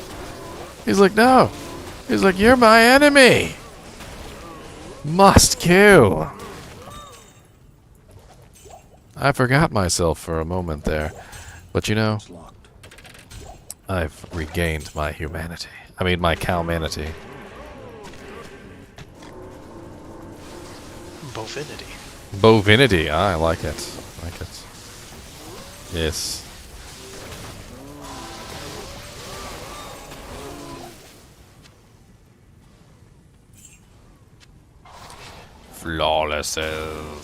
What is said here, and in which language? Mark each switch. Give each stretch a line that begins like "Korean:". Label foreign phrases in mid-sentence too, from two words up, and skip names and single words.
English: He's like, "No," he's like, "You're my enemy. Must kill." I forgot myself for a moment there, but you know, It's locked. I've regained my humanity. I mean, my cowmanity. bovinity. Bovinity. I like it. I like it. Yes. Flawlesses.